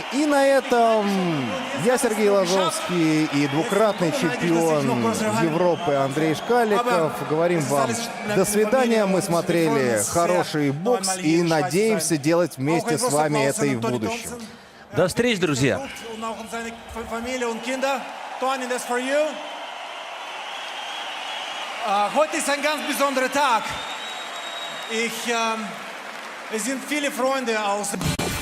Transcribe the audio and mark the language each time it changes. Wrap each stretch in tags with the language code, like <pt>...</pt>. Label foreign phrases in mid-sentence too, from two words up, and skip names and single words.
<ru>И на этом я, Сергей Лазовский, и двукратный чемпион Европы Андрей Шкаликов говорим вам до свидания. Мы смотрели хороший бокс и надеемся делать вместе с вами это и в будущем. До встречи, друзья.</ru> <de>Heute ist ein ganz besonderer Tag. Es sind viele Freunde aus</de>